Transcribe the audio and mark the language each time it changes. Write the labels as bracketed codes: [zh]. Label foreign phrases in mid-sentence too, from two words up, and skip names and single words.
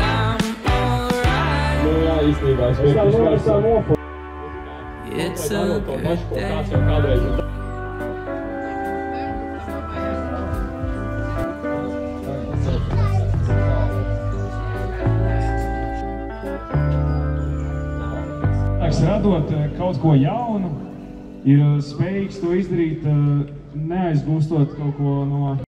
[lv] Nu jā, īstenībā es vienkārši vairs nofu. [en] It's a good day. [lv] Kāds jau kādreiz ir. Radot kaut ko jaunu, ir spējīgs to izdarīt, neaizgūstot kaut ko no...